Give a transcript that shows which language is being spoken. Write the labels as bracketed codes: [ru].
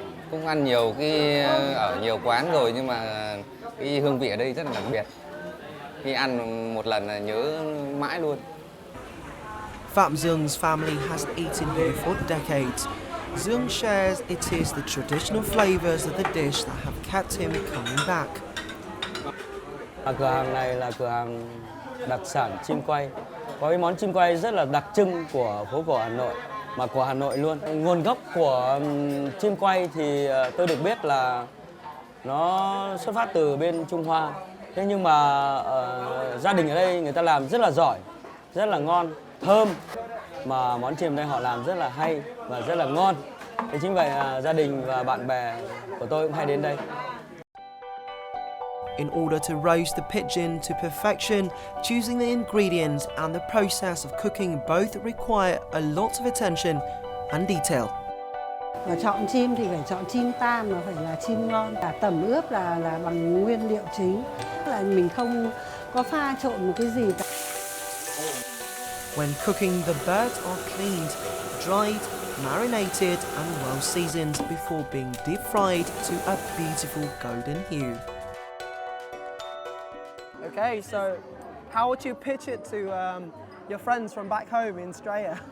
[vi] Cũng ăn nhiều ở nhiều quán rồi nhưng mà cái hương vị ở đây rất là đặc biệt. Khi ăn một lần là nhớ mãi luôn. [en] Phạm Dung's family has eaten here for decades. Dung shares it is the traditional flavors of the dish that have kept him coming back. [vi] Cửa hàng này là cửa hàng đặc sản chim quay. Có cái món chim quay rất là đặc trưng của phố cổ Hà Nội, mà của Hà Nội luôn. Nguồn gốc của chim quay thì tôi được biết là nó xuất phát từ bên Trung Hoa. Thế nhưng mà gia đình ở đây người ta làm rất là giỏi, rất là ngon, thơm. Mà món chim đây họ làm rất là hay và rất là ngon. Thế chính vậy gia đình và bạn bè của tôi cũng hay đến đây. [en] In order to roast the pigeon to perfection, choosing the ingredients and the process of cooking both require a lot of attention and detail. [vi] Và chọn chim thì phải chọn chim tam, mà phải là chim ngon. Cả tẩm ướp là bằng nguyên liệu chính, là mình không có pha trộn một cái gì cả. [en] When cooking, the birds are cleaned, dried, marinated and well seasoned before being deep fried to a beautiful golden hue. Okay, so how would you pitch it to your friends from back home in Australia?